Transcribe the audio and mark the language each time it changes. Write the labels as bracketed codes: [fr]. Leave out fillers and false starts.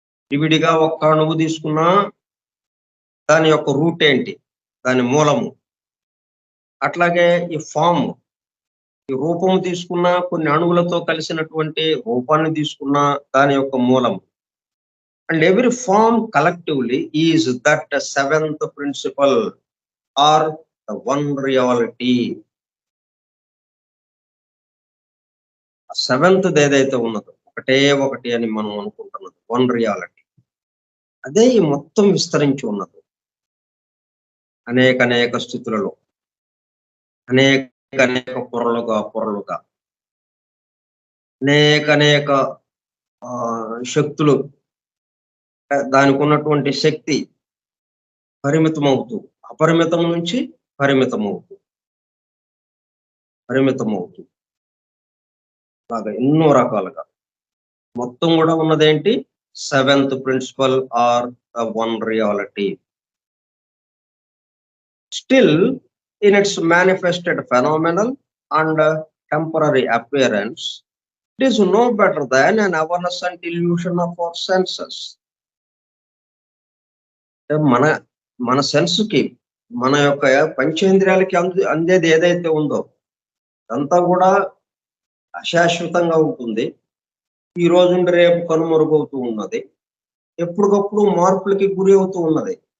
[te] విడివిడిగా ఒక్క అణువు తీసుకున్నా దాని యొక్క రూట్ ఏంటి, దాని మూలము. అట్లాగే ఈ ఫామ్, ఈ రూపము తీసుకున్నా కొన్ని అణువులతో కలిసినటువంటి రూపాన్ని తీసుకున్నా దాని యొక్క మూలము. [en] And every form collectively is that seventh principle or the one reality. [te] Seventh ఏదైతే ఉన్నదో ఒకటే ఒకటి అని మనం అనుకుంటున్నది వన్ రియాలిటీ, అదే ఈ మొత్తం విస్తరించి ఉన్నది. అనేక స్థితులలో, అనేక పొరలుగా అనేక శక్తులు, దానికి ఉన్నటువంటి శక్తి పరిమితమవుతూ, అపరిమితం నుంచి పరిమితమవుతూ అలాగా ఎన్నో రకాలుగా మొత్తం కూడా ఉన్నదేంటి, [en] Seventh principle are the one reality. Still in its manifested phenomenal and temporary appearance, it is no better than an awareness and illusion of our senses. [te] మన సెన్స్కి, మన యొక్క పంచేంద్రియాలకి అందేది ఏదైతే ఉందో అంతా కూడా అశాశ్వతంగా ఉంటుంది. ఈ రోజు నుండి రేపు కనుమరుగవుతూ ఉన్నది. ఎప్పటికప్పుడు మార్పులకి గురి అవుతూ ఉన్నది.